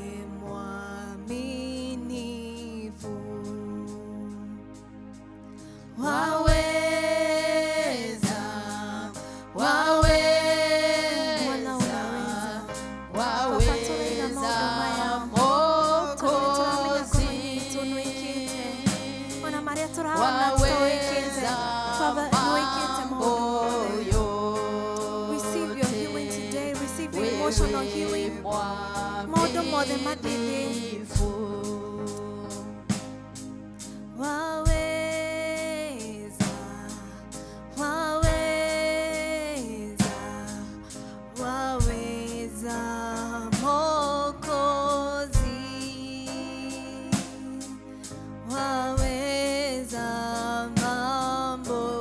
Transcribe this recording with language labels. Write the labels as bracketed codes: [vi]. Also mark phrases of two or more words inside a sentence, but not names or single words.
[sw] mwaminifu, waweza, waweza, waweza Mwokozi, [en] receive your healing today, receive your emotional healing. [ki] Maũndũ mothe mathĩthĩ. [sw] Waweza, waweza, waweza Mwokozi, waweza mambo